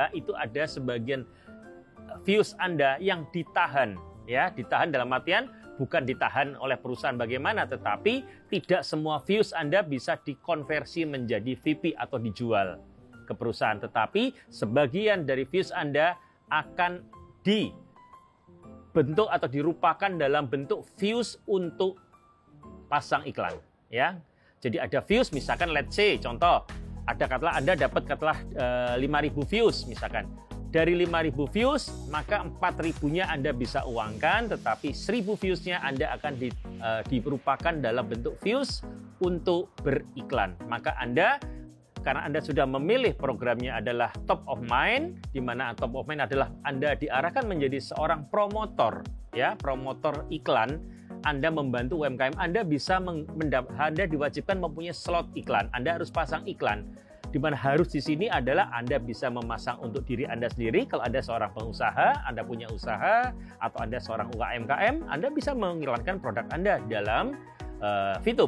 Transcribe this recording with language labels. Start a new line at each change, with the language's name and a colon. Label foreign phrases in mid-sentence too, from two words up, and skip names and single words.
Indonesian: itu ada sebagian views Anda yang ditahan ya, ditahan dalam artian bukan ditahan oleh perusahaan bagaimana, tetapi tidak semua views Anda bisa dikonversi menjadi VIP atau dijual ke perusahaan, tetapi sebagian dari views Anda akan dibentuk atau dirupakan dalam bentuk views untuk pasang iklan ya. Jadi ada views misalkan
English: let's say
Indonesian: contoh ada katalah Anda dapat katalah 5.000 views misalkan. Dari 5.000 views, maka 4.000-nya Anda bisa uangkan, tetapi 1.000 views-nya Anda akan dirupakan dalam bentuk views untuk beriklan. Maka Anda, karena Anda sudah memilih programnya adalah
English: top of mind,
Indonesian: di mana
English: top of mind
Indonesian: adalah Anda diarahkan menjadi seorang promotor, ya, promotor iklan. Anda membantu UMKM, Anda bisa Anda diwajibkan mempunyai slot iklan. Anda harus pasang iklan. Di mana harus di sini adalah Anda bisa memasang untuk diri Anda sendiri. Kalau Anda seorang pengusaha, Anda punya usaha, atau Anda seorang UMKM, Anda bisa mengiklankan produk Anda dalam Fitup.